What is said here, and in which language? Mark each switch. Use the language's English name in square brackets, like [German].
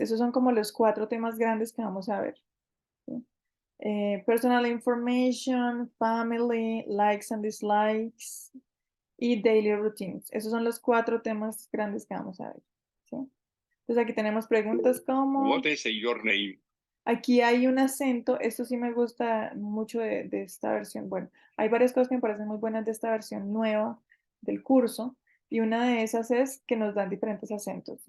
[Spanish] Esos son como los 4 temas grandes que vamos a ver, ¿sí? [English] Personal information, family, likes and dislikes y daily routines. [Spanish] Esos son los 4 temas grandes que vamos a ver, ¿sí? Entonces aquí tenemos preguntas como... [English] What is your name? [Spanish] Aquí hay un acento, esto sí me gusta mucho de esta versión. Bueno, hay varias cosas que me parecen muy buenas de esta versión nueva del curso y una de esas es que nos dan diferentes acentos.